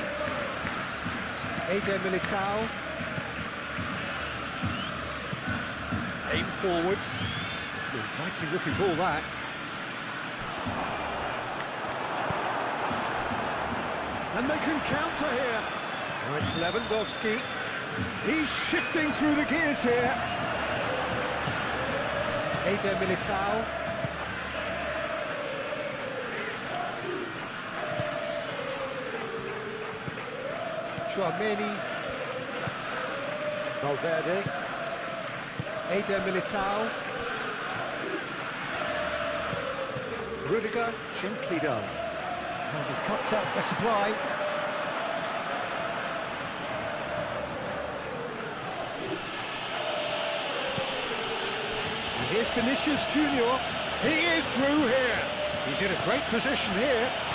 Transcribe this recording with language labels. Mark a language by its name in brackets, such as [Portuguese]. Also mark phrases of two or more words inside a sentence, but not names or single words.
[English] Eder Militao. Aim forwards. It's an inviting looking ball, that. And they can counter here. Now it's Lewandowski. He's shifting through the gears here. Eder Militao. Chouameni. Valverde. Eder Militao. Rudiger, gently done. And he cuts out the supply. And here's Vinicius Junior. He is through here. He's in a great position here.